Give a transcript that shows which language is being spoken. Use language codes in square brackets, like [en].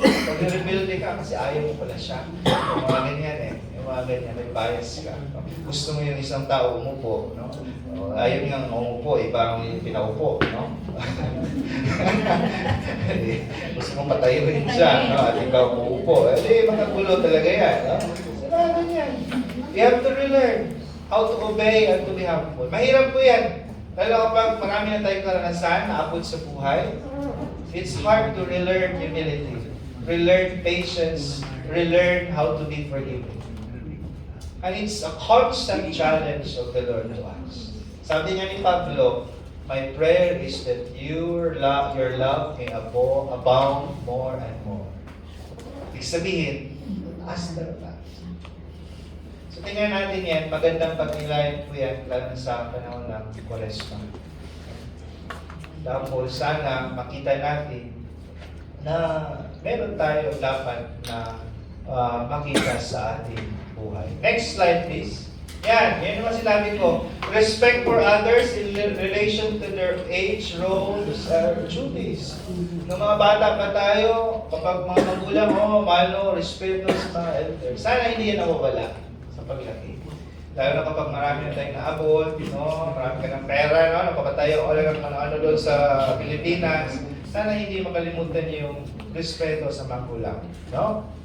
[tl] Pag rebelde ka kasi ayaw mo pala siya. Yung mga ganyan eh. Yung mga ganyan, may bias ka. No? Gusto mo yung isang tao umupo. No? Ayaw niyang umupo, iba ang pinaupo. No? Gusto mong patayuin siya. No? At ikaw umupo. Eh, makagulo talaga yan. No? So, mga ganyan. [en] We have to relearn how to obey and to be helpful. [tl] Mahirap po yan. Lalo kapag marami na tayong karanasan na abot sa buhay, [en] it's hard to relearn humility, relearn patience, relearn how to be forgiving. And it's a constant challenge of the Lord to us. [tl] Sabi niya ni Pablo, [en] my prayer is that your love may abound more and more. [tl] Ibig sabihin, [en] ask the Lord. [tl] So tingnan natin yan, magandang pag-nilayan po yan, lalo sa panahon ng Kwaresma. Dahil sana makita natin na meron tayo dapat na makita sa ating buhay. [en] Next slide please. [tl] Yan naman sinabi ko. [en] Respect for others in relation to their age, roles, or duties. [tl] Nung mga bata pa tayo, kapag mga magulang, malo, respeto sa mga elders. Sana hindi yan nawawala sa paglaki. Lalo na kapag marami na tayong naabot, marami ka ng pera, napapatayo o lang ano doon sa Pilipinas, sana hindi makalimutan yung respeto sa magulang. No?